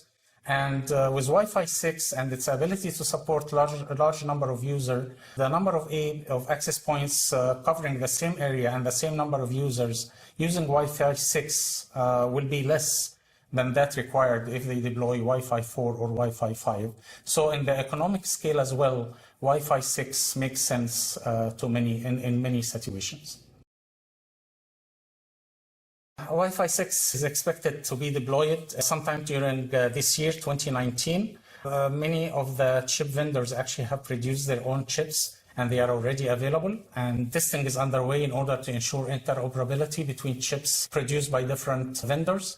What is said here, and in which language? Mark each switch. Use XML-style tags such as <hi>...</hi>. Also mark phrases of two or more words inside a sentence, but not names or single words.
<en>And with Wi-Fi 6 and its ability to support a large number of users, the number of access points covering the same area and the same number of users using Wi-Fi 6 will be less than that required if they deploy Wi-Fi 4 or Wi-Fi 5. So in the economic scale as well, Wi-Fi 6 makes sense in many situations. Wi-Fi 6 is expected to be deployed sometime during this year, 2019. Many of the chip vendors actually have produced their own chips, and they are already available. And testing is underway in order to ensure interoperability between chips produced by different vendors.</en>